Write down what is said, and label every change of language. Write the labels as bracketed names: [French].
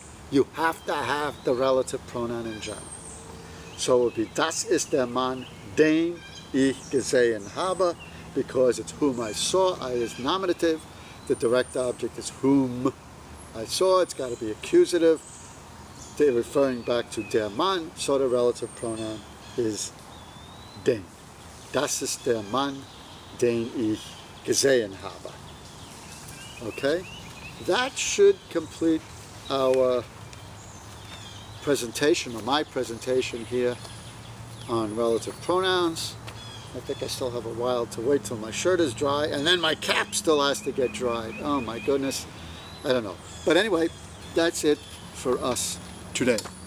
[English] You have to have the relative pronoun in German. So it would be, [German] das ist der Mann, den ich gesehen habe, [English] because it's whom I saw. I is nominative. The direct object is whom I saw. It's got to be accusative. They're referring back to der Mann, so the relative pronoun is den. [German] Das ist der Mann, den ich gesehen habe. [English] Okay? That should complete our presentation, or my presentation here on relative pronouns. I think I still have a while to wait till my shirt is dry, and then my cap still has to get dried. Oh my goodness, I don't know. But anyway, that's it for us today.